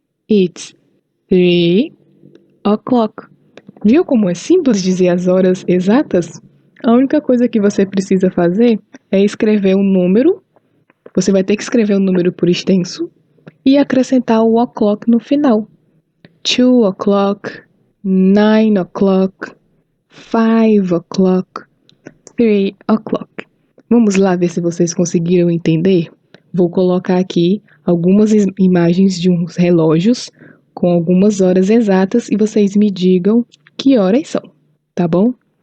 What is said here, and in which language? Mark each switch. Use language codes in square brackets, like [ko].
[en] It's 3 o'clock. [pt] Viu como é simples dizer as horas exatas? A única coisa que você precisa fazer é escrever um número. Você vai ter que escrever um número por extenso e acrescentar o o'clock no final. [en] 2 o'clock, 9 o'clock, 5 o'clock, 3 o'clock. [pt] Vamos lá ver se vocês conseguiram entender? Vou colocar aqui algumas imagens de uns relógios com algumas horas exatas e vocês me digam que horas são, tá bom?